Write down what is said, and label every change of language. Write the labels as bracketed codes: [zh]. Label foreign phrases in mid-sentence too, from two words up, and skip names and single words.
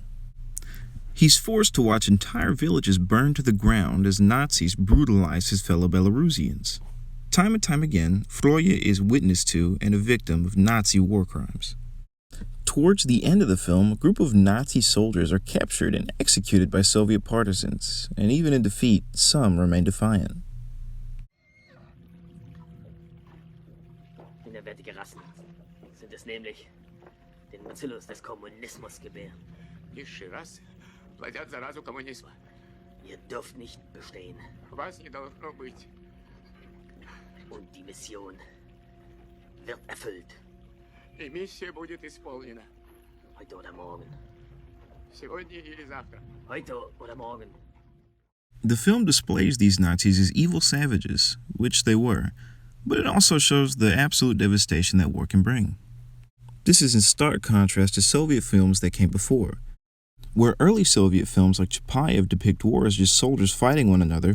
[en] He's forced to watch entire villages burn to the ground as Nazis brutalize his fellow Belarusians. Time and time again, Froya is witness to and a victim of Nazi war crimes. Towards the end of the film, a group of Nazi soldiers are captured and executed by Soviet partisans, and even in defeat, some remain defiant. [de] Minderwertige Rassen sind es nämlich. den Bacillus des Kommunismus gebären. [ru] Низшие расы плодят заразу коммунизма. [de] Ihr dürft nicht bestehen. [ru] Вас не должно быть. [de] Und die Mission wird erfüllt. [ru] И миссия будет исполнена. [de] Heute oder morgen. [ru] Сегодня или завтра. [de] Heute oder morgen. [en] The film displays these Nazis as evil savages, which they were, but it also shows the absolute devastation that war can bring. This is in stark contrast to Soviet films that came before, where early Soviet films like Chapayev depict war as just soldiers fighting one another.